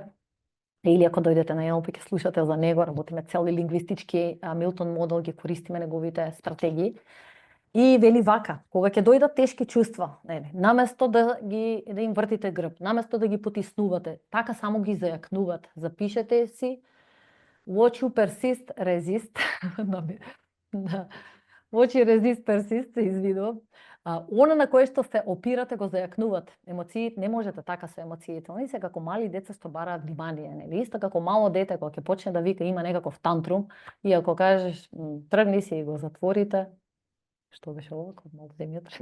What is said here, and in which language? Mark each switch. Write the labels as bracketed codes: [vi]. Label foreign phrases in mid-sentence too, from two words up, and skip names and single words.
[mk] Или ако дојдете на NLP ќе слушате за него, работиме цели лингвистички Милтон модел, ги користиме неговите стратегии. И вели вака: кога ќе дојдат тешки чувства, наместо да им вртите грб, наместо да ги потиснувате, така само ги зајакнувате. Запишете си [en] watch you persist, resist. Watch you resist, persist, [mk] се извидувам. Она на кое што се опирате го зајакнувате. Емоциите не можете така со емоциите. Они се како мали деца што бараат внимание, нели? Исто како мало дете кога ќе почне да вика, има некаков тантрум, и ако кажеш тргни си и го затворите, што беше ова, кога малку земјата.